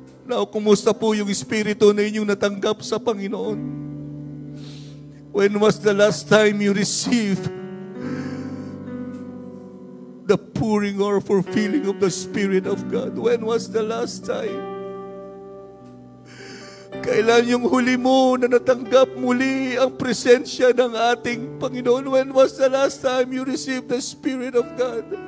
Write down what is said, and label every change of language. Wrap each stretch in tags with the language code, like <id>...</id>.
<tl>Now, kumusta po yung Espiritu na inyong natanggap sa Panginoon?</tl> <en>When was the last time you received the pouring or fulfilling of the Spirit of God? When was the last time?</en> <tl>Kailan yung huli mo na natanggap muli ang presensya ng ating Panginoon?</tl> <en>When was the last time you received the Spirit of God?</en>